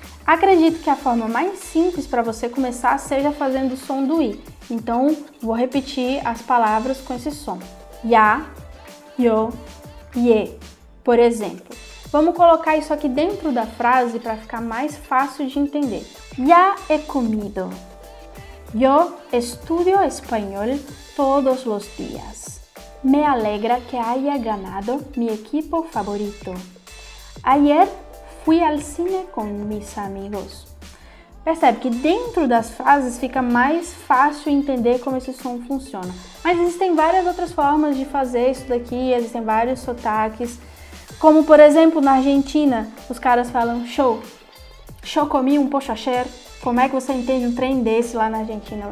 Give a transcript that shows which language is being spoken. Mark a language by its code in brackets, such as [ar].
[pt] Acredito que a forma mais simples para você começar seja fazendo o som do I. Então, vou repetir as palavras com esse som. Ya, yo, ye, por exemplo. Vamos colocar isso aqui dentro da frase para ficar mais fácil de entender. [es] Ya he comido. Yo estudio español todos los días. Me alegra que haya ganado mi equipo favorito. Ayer fui al cine con mis amigos. [pt] Percebe que dentro das frases fica mais fácil entender como esse som funciona. Mas existem várias outras formas de fazer isso daqui, existem vários sotaques. Como, por exemplo, na Argentina, os caras falam show. [es] Yo comí un pollo ayer. [pt] Como é que você entende um trem desse lá na Argentina?